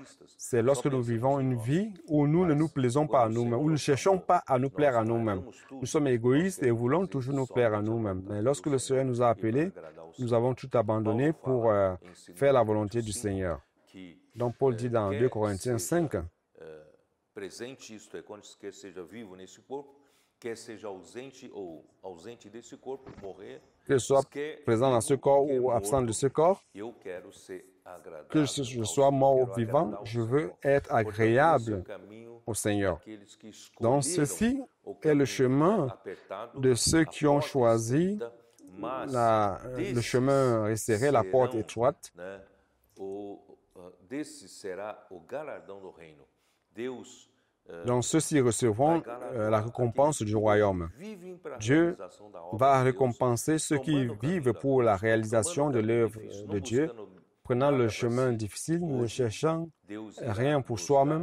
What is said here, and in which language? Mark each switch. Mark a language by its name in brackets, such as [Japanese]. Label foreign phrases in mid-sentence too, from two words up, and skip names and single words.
[French] c'est lorsque nous vivons une vie où nous ne nous plaisons pas à nous-mêmes, où nous ne cherchons pas à nous plaire à nous-mêmes. Nous sommes égoïstes et voulons toujours nous plaire à nous-mêmes. Mais lorsque le Seigneur nous a appelés, nous avons tout abandonné pour faire la volonté du Seigneur. Donc Paul dit dans 2 Corinthiens 5, [Portuguese] presente, isto é, quando quer seja vivo nesse corpo, quer seja ausente ou ausente desse corpo, morrer, [French] que je sois présent dans ce corps ou absent de ce corps, [Portuguese] eu quero ser agradável, [French] que je sois mort ou vivant, je veux être agréable au Seigneur. Donc ceci est le chemin de ceux qui ont choisi le chemin resserré, la porte étroite. [Portuguese] Desse será o galardão do reino. [French] Donc ceux-ci recevront la récompense du royaume. Dieu va récompenser ceux qui vivent pour la réalisation de l'œuvre de Dieu, prenant le chemin difficile, ne cherchant rien pour soi-même.